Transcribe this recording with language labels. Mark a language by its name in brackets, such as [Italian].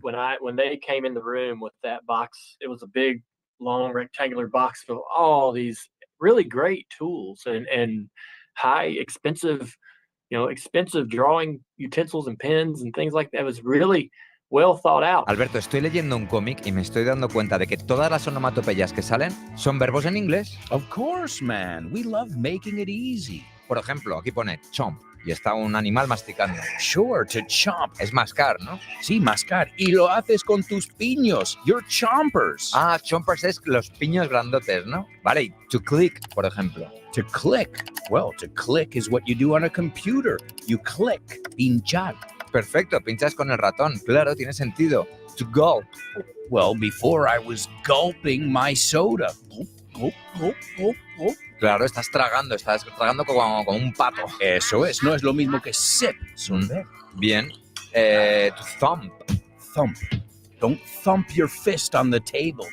[English] When they came in the room with that box, it was a big, long, rectangular box full of all these really great tools and high, expensive expensive drawing utensils and pens and things like that. It was really well thought out. [Spanish] Alberto, estoy leyendo un cómic y me estoy dando cuenta de que todas las onomatopeyas que salen son verbos en inglés. [English] Of course, man. We love making it easy. [Spanish] Por ejemplo, aquí pone chomp y está un animal masticando. [English] Sure, to chomp. [Spanish] Es mascar, ¿no? Sí, mascar. Y lo haces con tus piños. [English] You're chompers. [Spanish] Ah, chompers es los piños grandotes, ¿no? Vale, y [English] to click, [Spanish] por ejemplo. [English] To click. Well, to click is what you do on a computer. You click. Pinchar. [Spanish] Perfecto, pinchas con el ratón. Claro, tiene sentido. [English] To gulp. Well, before I was gulping my soda. Gulp, gulp, gulp, gulp, gulp. [Spanish] Claro, estás tragando como un pato. Eso es, no es lo mismo que sip. [English] Bien. To thump. Thump. Don't thump your fist on the table.